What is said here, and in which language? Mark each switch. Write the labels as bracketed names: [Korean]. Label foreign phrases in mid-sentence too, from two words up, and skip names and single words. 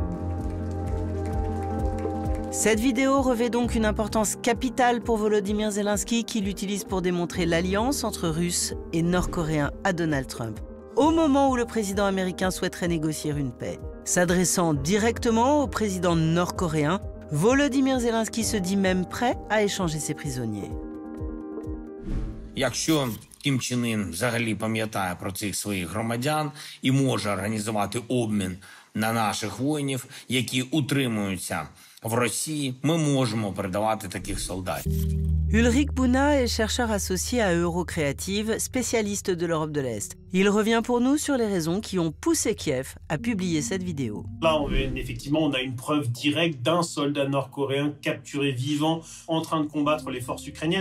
[French] Cette vidéo revêt donc une importance capitale pour Volodymyr Zelensky, qui l'utilise pour démontrer l'alliance entre Russes et Nord-Coréens à Donald Trump, au moment où le président américain souhaiterait négocier une paix. S'adressant directement au président nord-coréen, Volodymyr Zelensky se dit même prêt à échanger ses prisonniers. [Ukrainian] Якщо Кім Чен Ін взагалі пам'ятає про цих своїх громадян і може організувати обмін на наших воїнів, які утримуються в Росії, ми можемо передавати таких солдатів. [French] Ulrich Buna est chercheur associé à Eurocreative, spécialiste de l'Europe de l'Est. Il revient pour nous sur les raisons qui ont poussé Kiev à publier cette vidéo. Là, effectivement, on a une preuve directe d'un soldat nord-coréen capturé vivant en train de combattre les forces ukrainiennes.